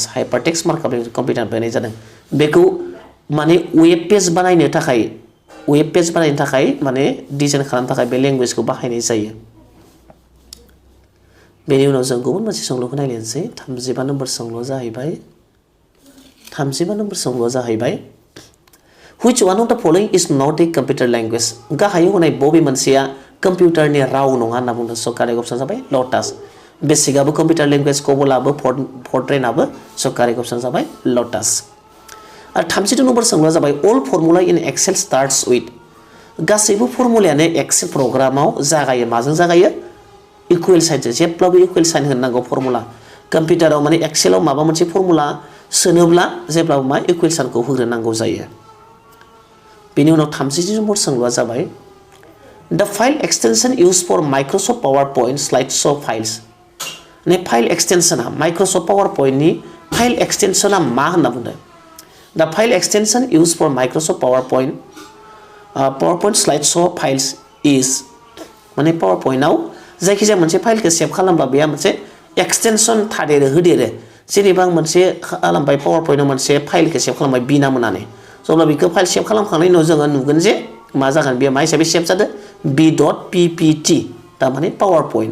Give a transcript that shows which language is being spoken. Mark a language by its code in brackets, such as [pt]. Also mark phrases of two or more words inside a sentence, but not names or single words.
[en] hypertext markup [brx] कम्पिउटार बानायनाय जादों। बेखौ माने [en] web page [brx] बानायनो थाखाय माने डिजाइन खालामनो थाखाय बे लेंगुवेजखौ बाहायनाय जायो। बेनि उनाव जों गुबुन मोनसे सोंलुखौ नायनोसै। 35 नम्बर सोंलुआ जाहैबाय [en] which one of the following is not a computer language? [brx] गाहायाव होनाय बबे मोनसेया कम्पिउटारनि राव नङा होनना बुंदों। [en] so correct option [brx] जाबाय लटास। बेसिकआबो [en] computer language, [brx] कबलाबो, फर्ट्रेनाबो। [en] so correct option [brx] जाबाय लटास। आरो 32 नम्बर सोंलुआ जाबाय [en] all formula in Excel starts with. [brx] गासैबो फर्मुलायानो एक्सेल प्रग्रामाव जागायो माजों जागायो [en] equal sign. [brx] जेब्लाबो [en] equal sign [brx] होनांगौ फर्मुला। कम्पिउटाराव माने एक्सेलाव माबा मोनसे फर्मुला सोनोब्ला जेब्लाबो मा [en] equal sign [brx] होग्रोनांगौ जायो। बेनि उनाव 33 नम्बर सोंलुआ जाबाय [en] The file extension used for Microsoft PowerPoint slideshow files. [brx] ने [en] file extension [brx] Microsoft PowerPoint नि [en] file extension [brx] मा होनना बुंदों। [en] The file extension used for Microsoft PowerPoint slideshow files is [brx] माने PowerPointआव जायखिजाया मोनसे फाइलखौ सेभ खालामबा बेहा मोनसे एक्सटेंशन थादेरो होदेरो। जेनेबा आं मोनसे खालामबाय PowerPointआव मोनसे फाइलखौ सेभ खालामबाय बि नाम होनानै। अब्ला बेखौ [en] file save [brx] खालामखांनायनि उनाव जोङो नुगोन जे मा जागोन बेयो मा हिसाबै सेभ जादों b.ppt थारमाने पावारपइन्ट।